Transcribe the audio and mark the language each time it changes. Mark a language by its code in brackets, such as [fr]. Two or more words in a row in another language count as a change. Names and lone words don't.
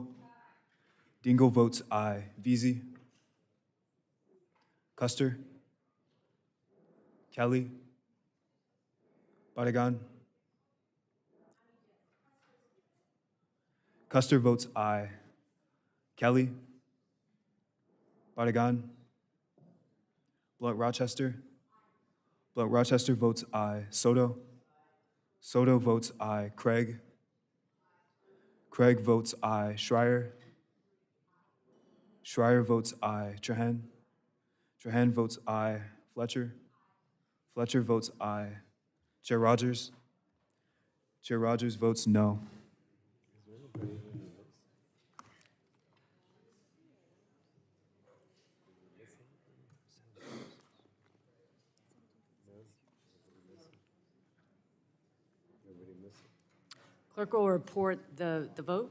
[en] Dingell votes aye. Veazey. Custer. Kelly. Barragan. Custer votes aye. Kelly. Barragan. Blunt Rochester. Blunt Rochester votes aye. Soto. Soto votes aye. Craig. Craig votes aye. Schreier. Schreier votes aye. Trahan. Trahan votes aye. Fletcher. Fletcher votes aye. Chair Rogers. Chair Rogers votes no. Clerk will report the vote.